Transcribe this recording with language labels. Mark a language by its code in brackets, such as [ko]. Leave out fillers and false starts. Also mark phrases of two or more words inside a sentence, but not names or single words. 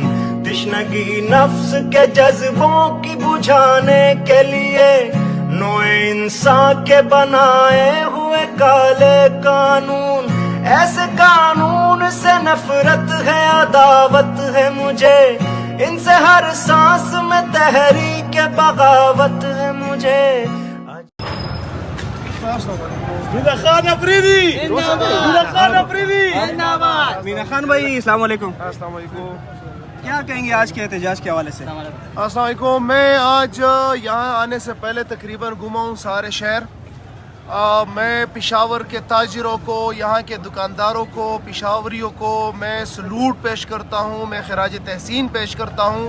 [ur] تشنگی نفس کے جذبوں کی بجھانے کے لیے نوع انسان کے بنائے ہوئے کالے قانون۔ ایسے قانون سے نفرت ہے، عداوت ہے مجھے، ان سے ہر سانس میں تحریک بغاوت ہے مجھے۔ مینا خان افریدی، مینا خان افریدی، مینا خان بھائی السلام علیکم۔ السلام علیکم۔ کیا کہیں گے آج کے احتجاج کے حوالے سے؟ السلام علیکم۔ میں آج یہاں آنے سے پہلے تقریباً گھوما ہوں سارے شہر۔ میں پشاور کے تاجروں کو، یہاں کے دکانداروں کو، پشاوریوں کو میں سلوٹ پیش کرتا ہوں، میں خراج تحسین پیش کرتا ہوں۔